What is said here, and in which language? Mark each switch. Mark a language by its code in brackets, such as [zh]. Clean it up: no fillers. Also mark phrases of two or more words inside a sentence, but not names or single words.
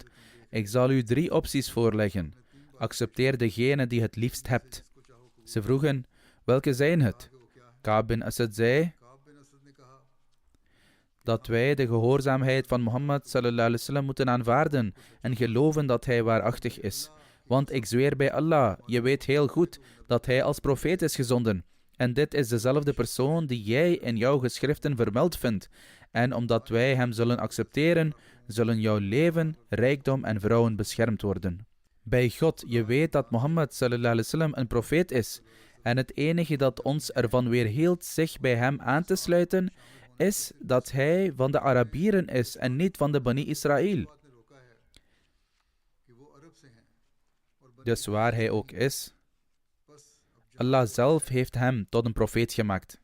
[nl] Ik zal u 3 opties voorleggen. Accepteer degene die het liefst hebt. Ze vroegen: welke zijn het? Ka'b bin Asad zei dat wij de gehoorzaamheid van Mohammed [ar] صلى الله عليه وسلم [nl] moeten aanvaarden en geloven dat hij waarachtig is. Want ik zweer bij Allah, je weet heel goed dat hij als profeet is gezonden. En dit is dezelfde persoon die jij in jouw geschriften vermeld vindt. En omdat wij hem zullen accepteren, zullen jouw leven, rijkdom en vrouwen beschermd worden. Bij God, je weet dat Mohammed [ar] صلى الله عليه وسلم [nl] een profeet is. En het enige dat ons ervan weerhield zich bij hem aan te sluiten, is dat hij van de Arabieren is en niet van de Bani Israël. Dus waar hij ook is, Allah zelf heeft hem tot een profeet gemaakt.